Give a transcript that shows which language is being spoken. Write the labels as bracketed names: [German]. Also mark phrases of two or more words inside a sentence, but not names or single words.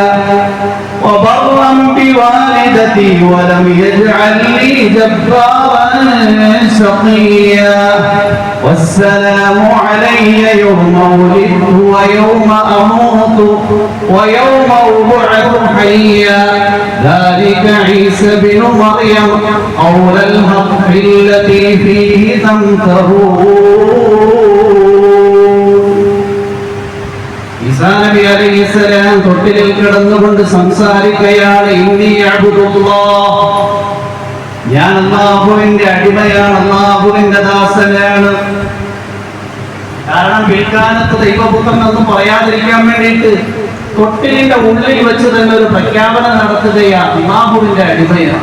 [Arabic] وبرا بوالدتي ولم يجعلني جبارا شقيا والسلام علي يوم ولدت ويوم أموت ويوم أبعث حيا ذلك عيسى بن مريم قول الحق التي فيه تمترون. [Malayalam] ഈസാ നബി അലൈഹിസ്സലാം തൊട്ടിലിൽ കിടന്നുകൊണ്ട് സംസാരിക്കുകയാണ്. [Arabic] إني عبد الله, [Malayalam] ഞാൻ അല്ലാഹുവിന്റെ അടിമയാണ്, അല്ലാഹുവിന്റെ ദാസനാണ്. കാരണം പിൽക്കാലത്ത് ദൈവപുത്രൻ ഒന്നും പറയാതിരിക്കാൻ വേണ്ടിയിട്ട് തൊട്ടിലിന്റെ ഉള്ളിൽ വെച്ച് തന്നെ ഒരു പ്രഖ്യാപനം നടത്തുകയാണ്, അല്ലാഹുവിന്റെ അടിമയാണ്.